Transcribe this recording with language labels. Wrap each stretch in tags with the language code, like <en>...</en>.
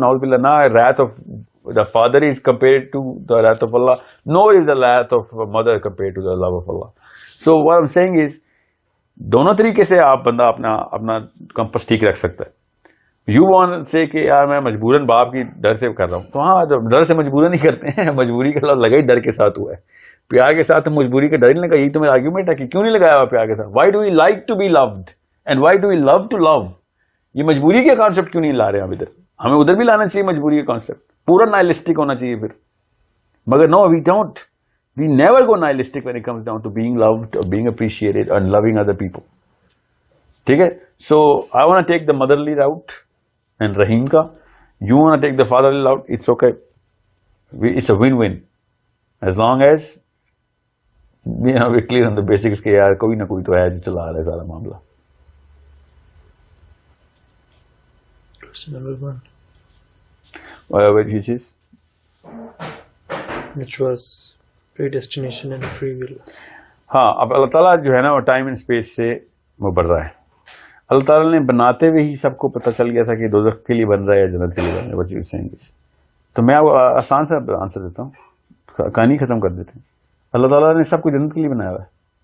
<en>ناؤز باللہ, نہ wrath of the father is compared to the wrath of Allah, nor is the wrath of mother compared to the love of Allah. So what I'm saying is,</en> <ur>دونوں طریقے سے آپ بندہ اپنا campus ٹھیک رکھ سکتا ہے.</ur> <en>you want say</en> <ur>کہ یار میں مجبوراً باپ کی ڈر سے کر رہا ہوں, تو ہاں ڈر سے مجبوراً نہیں کرتے ہیں, مجبوری کا لگا ہی ڈر کے ساتھ ہوا ہے. پیار کے ساتھ مجبوری کا ڈر نہیں لگا. یہی تو میرا آرگیومنٹ ہے کہ کیوں نہیں لگایا ہوا پیار کے ساتھ.</ur> <en>Why do we like to be loved and why do we love to love.</en> <ur>یہ مجبوری کے کانسیپٹ کیوں نہیں لا رہے ہم ادھر. ہمیں ادھر بھی لانا چاہیے مجبوری کا کانسیپٹ, پورا نائلسٹک ہونا چاہیے پھر.</ur> <en>مگر no, we don't, we never go nihilistic when it comes down to being loved or being appreciated and loving other people. ٹھیک ہے. So I want take the motherly route and رحیم کا, you want take the fatherly route, it's okay, it's a one one as long as we clear on the basics</en> <ur>کہ یار کوئی نہ کوئی تو ہے جو چلا رہا ہے سارا معاملہ.</ur> <en>Question number 1, which is which was predestination and free will.</en> <ur>ہاں, اب اللہ تعالیٰ جو ہے نا وہ ٹائم اینڈ اسپیس سے مبرہ ہے. اللہ تعالیٰ نے بناتے ہوئے ہی سب کو پتہ چل گیا تھا کہ دوزخ کے لیے بن رہا ہے یا جنت کے لیے بن رہا ہے.</ur> <en>what you saying is.</en> <ur>تو میں آسان سے آنسر دیتا ہوں, کہانی ختم کر دیتے ہیں. اللہ تعالیٰ نے سب کو جنت کے لیے بنایا ہوا ہے.</ur>